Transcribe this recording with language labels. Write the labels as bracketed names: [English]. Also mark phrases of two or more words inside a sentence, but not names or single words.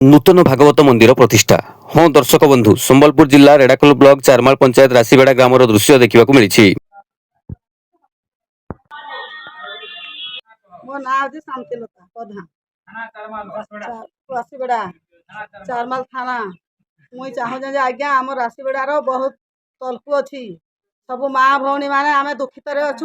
[Odia] ନୂତନ ଭାଗବତ ମନ୍ଦିର ପ୍ରତିଷ୍ଠା। ହଁ ଦର୍ଶକ ବନ୍ଧୁ, ସମ୍ବଲପୁର ଜିଲ୍ଲା ରେଢ଼ାଖୋଲ ବ୍ଲକ ଚାରମାଲ ପଞ୍ଚାୟତ ରାଶିବେଡ଼ା ଗ୍ରାମର ଦୃଶ୍ୟ ଦେଖା ମିଛେ। ମୋ ନାଁ ହେଉଛି ଶାନ୍ତିଲତା ପ୍ରଧାନ, ରାଶିବେଡ଼ା ଚାରମାଲ ଥାନା। ମୁଇଁ ଚାହୁଁଛେ ଯେ ଆଜ୍ଞା ଆମ ରାଶିବେଡ଼ାର ବହୁତ ତଲକୁ ଅଛି। ସବୁ ମା ଭଉଣୀ ମାନେ ଆମେ ଦୁଃଖିତରେ ଅଛୁ।